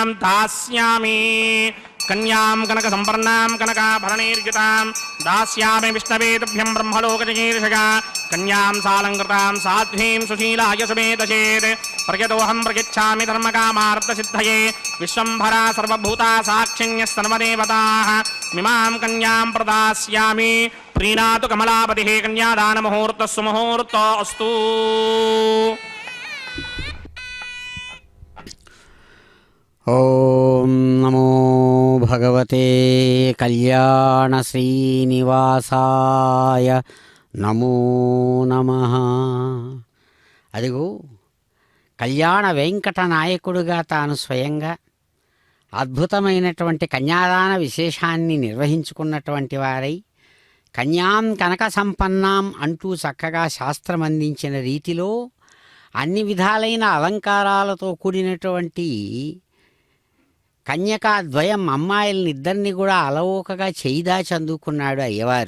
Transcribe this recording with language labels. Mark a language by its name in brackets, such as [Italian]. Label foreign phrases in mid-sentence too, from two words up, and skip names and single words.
[Sanskrit] दास्यामि कन्यां कनक संपन्नां कनकाभरणैर्युतां दास्यामि विष्णवे तुभ्यं ब्रह्मलोकजगीर्षया कन्यां सालङ्कृतां साध्वीं सुशीलाय सुमेधचेत् प्रयतोऽहं प्रयच्छामि धर्मकामार्थसिद्धये विश्वम्भरा सर्वभूता साक्षिण्यः सर्वदेवताः मिमां कन्यां प्रदास्यामि प्रीणातु कमलापतिः कन्यादानमुहूर्तः सुमुहूर्तो अस्तु। ఓం నమో భగవతే కళ్యాణ శ్రీనివాసాయ నమో నమః. [Telugu] అదిగో కళ్యాణ వెంకట నాయకుడుగా తాను స్వయంగా అద్భుతమైనటువంటి కన్యాదాన విశేషాన్ని నిర్వహించుకున్నటువంటి వారై [Sanskrit] కన్యాం కనక సంపన్నాం [Telugu] అంటూ చక్కగా శాస్త్రం అందించిన రీతిలో అన్ని విధాలైన అలంకారాలతో కూడినటువంటి కన్యకాద్వయం అమ్మాయిల్ని ఇద్దరిని కూడా అలవోకగా చేయిదా చందుకున్నాడు అయ్యవారు.